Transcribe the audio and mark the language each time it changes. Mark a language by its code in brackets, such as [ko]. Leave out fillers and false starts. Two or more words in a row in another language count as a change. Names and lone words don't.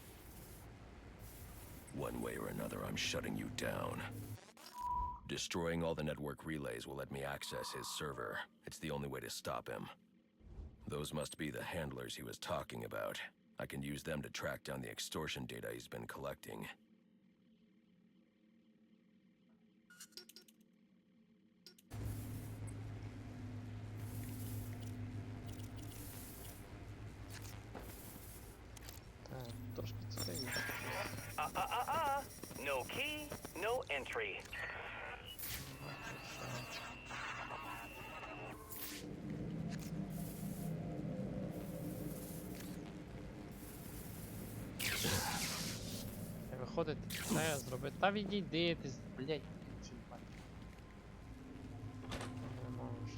[en] One way or another, I'm shutting you down. Destroying all the network relays will let me access his server. It's the only way to stop him. Those must be the handlers he was talking about. I can use them to track down the extortion data he's been collecting. [uk] Так, трошки цікавіше. [en] No key, no entry. [uk] Виходить, це зробити. Та відійди ти, блять. Не можеш.